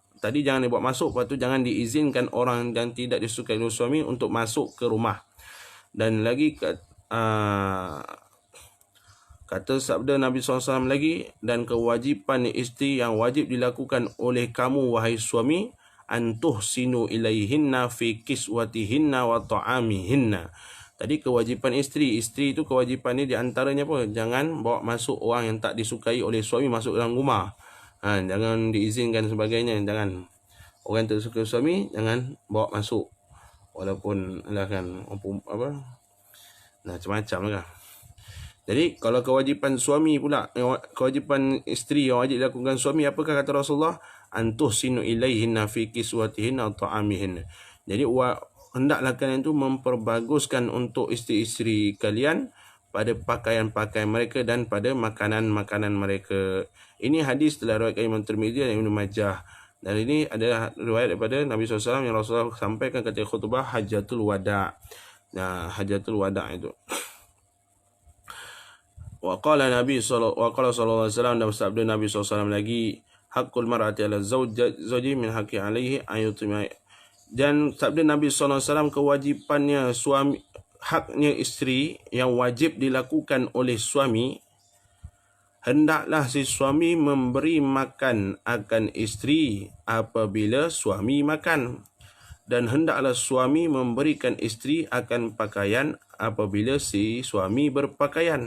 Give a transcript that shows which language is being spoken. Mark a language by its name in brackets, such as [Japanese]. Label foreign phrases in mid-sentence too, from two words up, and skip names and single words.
[Malay] Tadi jangan dibuat masuk, lepas tu jangan diizinkan orang yang tidak disukai oleh suami untuk masuk ke rumah. Dan lagi kata sabda Nabi SAW lagi, dan kewajipan isteri yang wajib dilakukan oleh kamu wahai suami, [Arabic] antuhsinu ilaihinna fi kiswatihinna wa ta'amihinna. [Malay] Tadi kewajipan isteri itu kewajipan ni diantaranya apa? Jangan bawa masuk orang yang tak disukai oleh suami masuk dalam rumah. Jangan diizinkan sebagainya. Jangan orang yang tak suka suami jangan bawa masuk. Walaupun lah kan macam-macam lah. Jadi kalau kewajipan suami pula, kewajipan isteri yang wajib dilakukan suami, apakah kata Rasulullah? [Arabic] Antuhsinu ilaihinna fi kiswatihinna wa ta'amihinna. [Malay] Jadi hendaklah kalian tu memperbaguskan untuk isteri-isteri kalian pada pakaian-pakaian mereka dan pada makanan-makanan mereka. Ini hadis telah riwayatkan Imam Tirmizi dan Ibnu Majah. Dan ini adalah riwayat daripada Nabi SAW yang Rasulullah sampaikan ketika khutbah Hajatul Wada'. Nah, Hajatul Wada' itu. [Arabic] Wa qala sallallahu alaihi wasallam, [Malay] dan sabda Nabi SAW lagi, [Arabic] haqqul mar'ati 'ala zawji min haqqi 'alaihi an yutima. [Malay] Dan sabda Nabi SAW, kewajipannya suami, haknya isteri yang wajib dilakukan oleh suami, hendaklah si suami memberi makan akan isteri apabila suami makan, dan hendaklah suami memberikan isteri akan pakaian apabila si suami berpakaian.